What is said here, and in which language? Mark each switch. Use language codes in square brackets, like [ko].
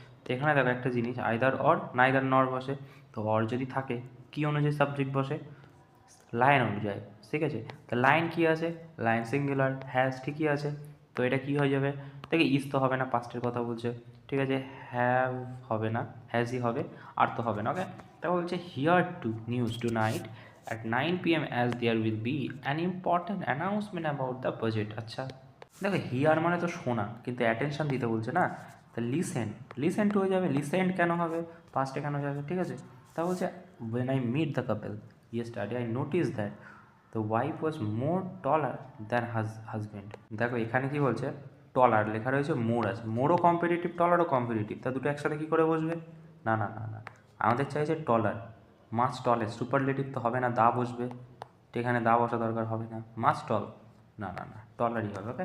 [bn] তো এখানে দেখো একটা জিনিস, আইদার অর, নাইদার নর বসে, তো অর যদি থাকে কি অনুযায়ী সাবজেক্ট বসে, লাইন অনুযায়ী, ঠিক আছে। তো লাইন কি আছে, লাইন সিঙ্গুলার, হ্যাজ ঠিকই আছে, তো এটা কি হয়ে যাবে, দেখে ইস তো হবে না, পাস্টের কথা বলছে, ঠিক আছে, হ্যাভ হবে না, হ্যাজই হবে, আর তো হবে না। [en] okay, [bn] তারপর বলছে [en] Hear to news tonight at 9 PM as there will be an important announcement about the budget। [bn] আচ্ছা, দেখো হিয়ার মানে তো শোনা, কিন্তু অ্যাটেনশন দিতে বলছে না, তা লিসেন টু হয়ে যাবে, লিসেন্ড কেন হবে, পাস্টে কেন যাবে, ঠিক আছে। তা বলছে [en] when I meet the couple yesterday I noticed that the wife was more taller than husband। [bn] দেখো এখানে কি বলছে, টলার লেখা রয়েছে, মোর আছে, মোরও কম্পিটিটিভ টলারও কম্পিটিটিভ, তা দুটো একসাথে কী করে বসবে, না না না না, আমাদের চাইছে টলার, মাছ টলে, সুপারলেটিভ তো হবে না, দা বসবে, তো এখানে দা বসা দরকার হবে না, মাছ টল, না না না টলারই হবে।